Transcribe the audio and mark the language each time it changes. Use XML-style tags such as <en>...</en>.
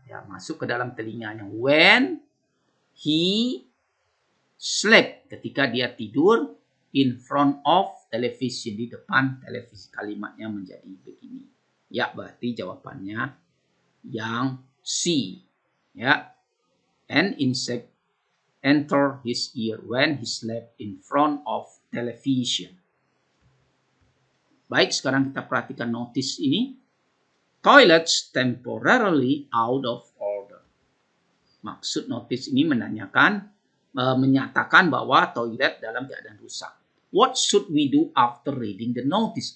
<id>Ya, masuk ke dalam telinganya.</id> <en>When he slept,</en> <id>ketika dia tidur,</id> <en>in front of television,</en> <id>di depan televisi. Kalimatnya menjadi begini. Ya, berarti jawabannya yang C.</id> <en>Ya, an insect enter his ear when he slept in front of television.</en> <id>Baik, sekarang kita perhatikan notice ini.</id> <en>Toilets temporarily out of order.</en> <id>Maksud notice ini menyatakan bahwa toilet dalam keadaan rusak.</id> <en>What should we do after reading the notice?</en>